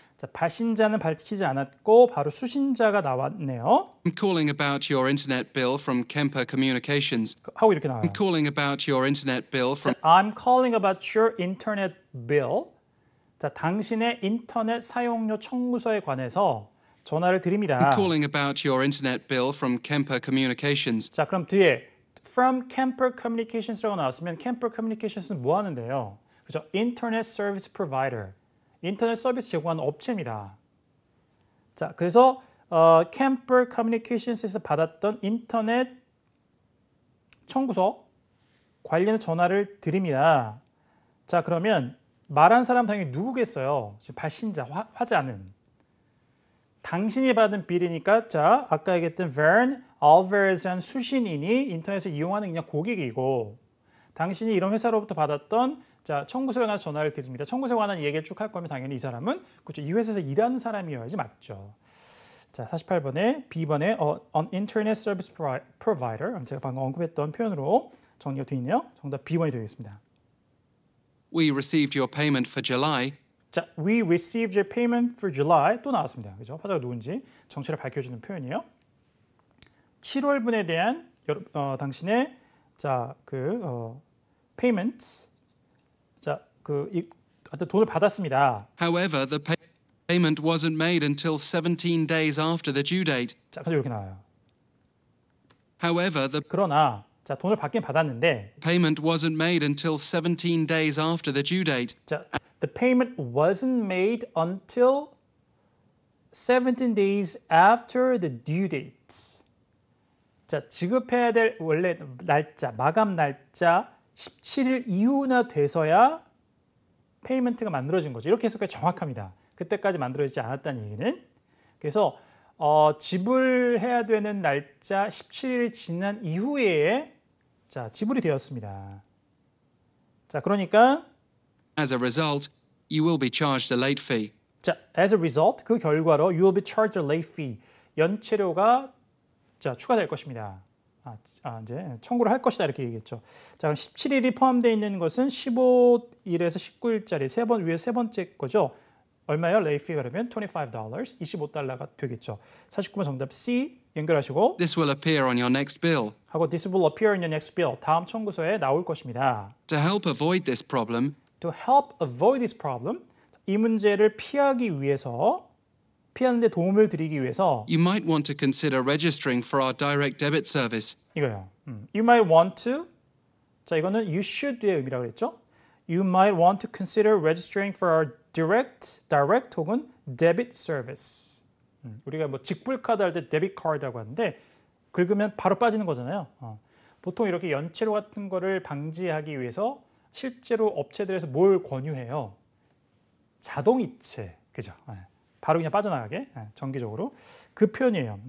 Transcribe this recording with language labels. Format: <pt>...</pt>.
<ko>자, 발신자는 밝히지 않았고 바로 수신자가 나왔네요.</ko> <en>I'm calling about your internet bill from Kemper Communications.</en> <ko>하고 이렇게 나와요.</ko> <en>I'm calling about your internet bill from. 자, I'm calling about your internet bill.</en> <ko>자, 당신의 인터넷 사용료 청구서에 관해서 전화를 드립니다.</ko> <en>I'm calling about your internet bill from Kemper Communications.</en> <ko>자, 그럼 뒤에 from Kemper Communications라고 나왔으면 Kemper Communications는 뭐 하는데요?</ko> <en>그죠? Internet Service Provider.</en> <ko>인터넷 서비스 제공하는 업체입니다. 자, 그래서 Kemper Communications에서 받았던 인터넷 청구서 관련 전화를 드립니다. 자, 그러면 말한 사람 당연히 누구겠어요? 지금 발신자, 화자는. 당신이 받은 빌이니까 자, 아까 얘기했던 Vern Alvarez라는 수신인이 인터넷을 이용하는 그냥 고객이고 당신이 이런 회사로부터 받았던 자, 청구서에 관한 전화를 드립니다. 청구서에 관한 얘기를 쭉 할 거면 당연히 이 사람은 그렇죠. 이 회사에서 일하는 사람이어야지 맞죠. 자, 48번에 B번에</ko> <en>an internet service provider</en> <ko>제가 방금 언급했던 표현으로 정리가 되어 있네요. 정답 B번이 되겠습니다.</ko> <en>We received your payment for July. 자, we received your payment for July 또 나왔습니다.</en> <ko>그죠? 화자가 누군지 정체를 밝혀주는 표현이에요. 7월분에 대한 당신의 자, payments 자, 하여튼 돈을 받았습니다.</ko> <en>However, the payment wasn't made until 17 days after the due date.</en> <ko>자, 근데 이렇게 나와요.</ko> <en>However, the</en> <ko>그러나 자, 돈을 받긴 받았는데</ko> <en>payment wasn't made until 17 days after the due date. 자, the payment wasn't made until 17 days after the due date.</en> <ko>자, 지급해야 될 원래 날짜, 마감 날짜 17일 이후나 돼서야 페이먼트가 만들어진 거죠. 이렇게 해석이 정확합니다. 그때까지 만들어지지 않았다는 얘기는. 그래서 지불해야 되는 날짜 17일이 지난 이후에 자, 지불이 되었습니다. 자, 그러니까</ko> <en>As a result, you will be charged a late fee. 자, as a result</en> <ko>그 결과로</ko> <en>you will be charged a late fee.</en> <ko>연체료가 자, 추가될 것입니다. 이제 청구를 할 것이다 이렇게 얘기했죠. 자, 그럼 17일이 포함되어 있는 것은 15일에서 19일짜리 위에 세 번째 거죠. 얼마예요? late fee 그러면 $25, $25가 되겠죠. 49번 정답 C 연결하시고</ko> <en>This will appear on your next bill. 하고 this will appear in your next bill.</en> <ko>다음 청구서에 나올 것입니다.</ko> <en>To help avoid this problem, To help avoid this problem,</en> <ko>이 문제를 피하기 위해서 피하는 데 도움을 드리기 위해서</ko> <en>you might want to consider registering for our direct debit service.</en> <ko>이거요.</ko> <en>You might want to 자,</en> <ko>이거는</ko> <en>you should의</en> <ko>의미라고 그랬죠.</ko> <en>You might want to consider registering for our direct 혹은 debit service.</en> <ko>우리가 뭐 직불카드 할 때 데빗 카드라고 하는데 긁으면 바로 빠지는 거잖아요. 보통 이렇게 연체료 같은 거를 방지하기 위해서 실제로 업체들에서 뭘 권유해요? 자동이체, 그죠? 바로 그냥 빠져나가게 정기적으로 그 표현이에요.</ko>